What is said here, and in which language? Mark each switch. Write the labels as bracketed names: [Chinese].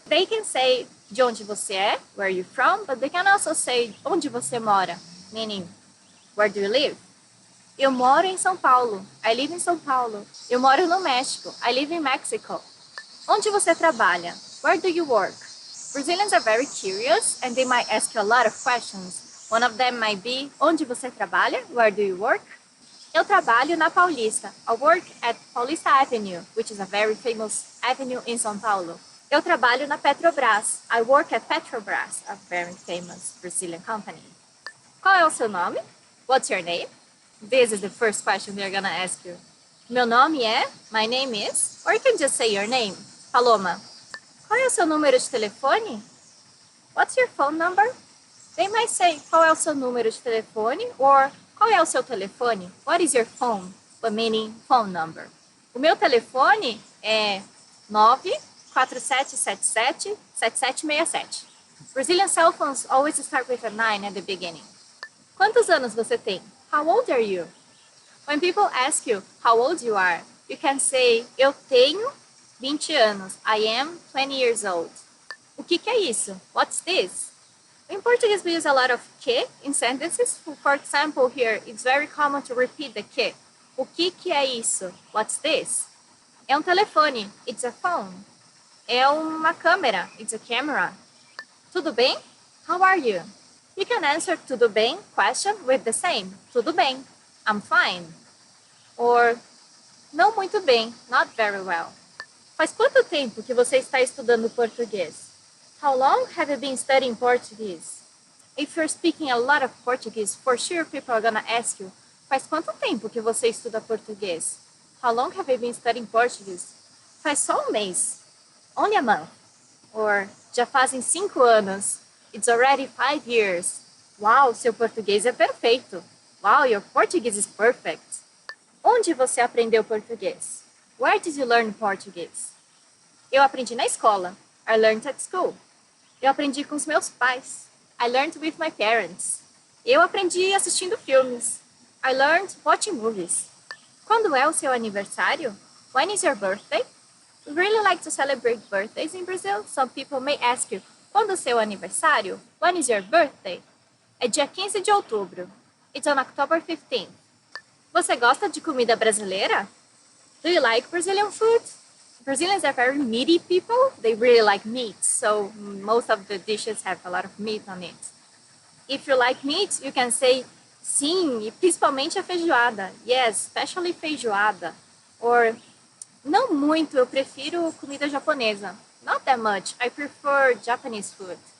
[English] They can say [Portuguese] de onde você é, [English] where are you from, but they can also say [Portuguese] onde você mora, [English] meaning where do you live? [Portuguese] Eu moro em São Paulo. [English] I live in São Paulo. [Portuguese] Eu moro no México. [English] I live in Mexico. [Portuguese] Onde você trabalha? [English] Where do you work? Brazilians are very curious and they might ask you a lot of questions. One of them might be, [Portuguese] onde você trabalha? [English] Where do you work? [Portuguese] Eu trabalho na Paulista. [English] I work at Paulista Avenue, which is a very famous avenue in São Paulo. [Portuguese] Eu trabalho na Petrobras. [English] I work at Petrobras, a very famous Brazilian company. [Portuguese] Qual é o seu nome? [English] What's your name? This is the first question they're gonna ask you. [Portuguese] Meu nome é, [English] my name is, or you can just say your name. Paloma. [Portuguese] Qual é o seu número de telefone? [English] What's your phone number? They might say, [Portuguese] qual é o seu número de telefone? [English] Or, [Portuguese] qual é o seu telefone? [English] What is your phone? But meaning phone number. [Portuguese] O meu telefone é 94777-7767. [English] Brazilian cell phones always start with a 9 at the beginning. [Portuguese] Quantos anos você tem? [English] How old are you? When people ask you how old you are, you can say, [Portuguese] eu tenho 20 anos. [English] I am 20 years old. [Portuguese] O que é isso? [English] What's this? In Portuguese, we use a lot of que in sentences. For example, here, it's very common to repeat the que. [Portuguese] O que é isso? [English] What's this? [Portuguese] É telefone. [English] It's a phone. [Portuguese] É uma câmera. [English] It's a camera. [Portuguese] Tudo bem? [English] How are you? You can answer tudo bem question with the same. [Portuguese] Tudo bem. [English] I'm fine. Or [Portuguese] não muito bem. [English] Not very well. [Portuguese] Faz quanto tempo que você está estudando português? [English] How long have you been studying Portuguese? If you're speaking a lot of Portuguese, for sure people are gonna ask you, [Portuguese] faz quanto tempo que você estuda português? [English] How long have you been studying Portuguese? [Portuguese] Faz só um mês. [English] Only a month. [Portuguese] Or, já fazem 5 anos. [English] It's already 5 years. [Portuguese] Uau, seu português é perfeito. [English] Wow, your Portuguese is perfect. [Portuguese] Onde você aprendeu português? [English] Where did you learn Portuguese? [Portuguese] Eu aprendi na escola. [English] I learned at school. [Portuguese] Eu aprendi com os meus pais. [English] I learned with my parents. [Portuguese] Eu aprendi assistindo filmes. [English] I learned watching movies. [Portuguese] Quando é o seu aniversário? [English] When is your birthday? We really like to celebrate birthdays in Brazil. Some people may ask you, [Portuguese] quando é o seu aniversário? [English] When is your birthday? [Portuguese] É dia 15 de outubro. [English] It's on October 15th. [Portuguese] Você gosta de comida brasileira? [English] Do you like Brazilian food? Brazilians are very meaty people. They really like meat, so most of the dishes have a lot of meat on it. If you like meat, you can say [Portuguese] sim, e principalmente a feijoada. [English] Yes, especially feijoada. [Portuguese] Or não muito, eu prefiro comida japonesa. [English] Not that much, I prefer Japanese food.